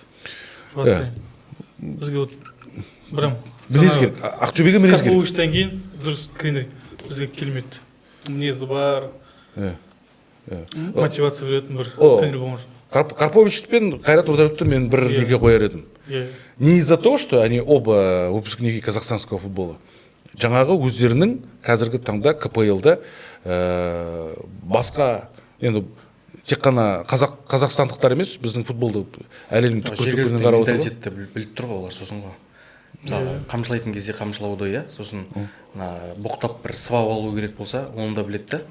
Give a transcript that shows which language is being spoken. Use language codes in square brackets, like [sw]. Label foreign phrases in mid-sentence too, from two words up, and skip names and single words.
[kk] Бізге вот бірім мінез керек. Ақтөбеге мінез керек. Тарковичтен кейін дұрыс тренер бізге келмеді. Мінезі бар. Мотивация беретін бір тренер болған жоқ. Карпович пен Қайрат Нұрдәулетовті мен бір неге қояр едім. [ru] Не из-за того, что они оба выпускники казахстанского футбола. [kk] Жаңағы өздерінің қазіргі таңда КПЛ-да басқа, енді тек қана қазақстандықтар емес, біздің футболды әлемнің түкпір-түкпірінен қарап отыр. Менталитетті біліп тұр ғой олар сосын ғой. Мысалы, қамшылайтын кезде қамшылауды, сосын боқтап бір сыбап алу керек болса, оны да біледі да.